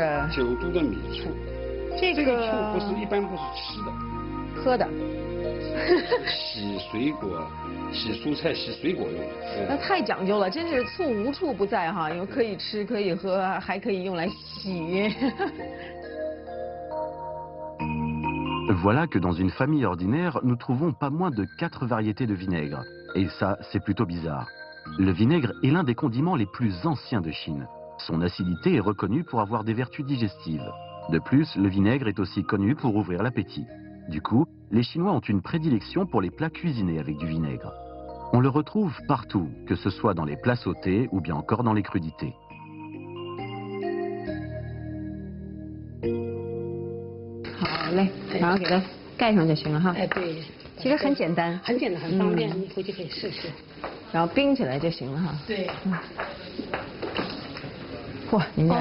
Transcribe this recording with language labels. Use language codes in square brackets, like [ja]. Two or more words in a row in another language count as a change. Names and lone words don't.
[zh] 9 度的米醋。这个醋一般不是吃的，喝的。洗水果、洗蔬菜、洗水果用。那太讲究了，真是醋无处不在哈，因为可以吃、可以喝，还可以用来洗。 [fr] Voilà que dans une famille ordinaire, nous trouvons pas moins de 4 variétés de vinaigre. Et ça, c'est plutôt bizarre. Le vinaigre est l'un des condiments les plus anciens de Chine. Son acidité est reconnue pour avoir des vertus digestives. De plus, le vinaigre est aussi connu pour ouvrir l'appétit. Du coup, les Chinois ont une prédilection pour les plats cuisinés avec du vinaigre. On le retrouve partout, que ce soit dans les plats sautés ou bien encore dans les crudités. [zh] 好嘞，然后给它盖上就行了哈。哎，对。其实很简单。很简单，很方便，你回去可以试试。然后冰起来就行了哈。对。哇，您家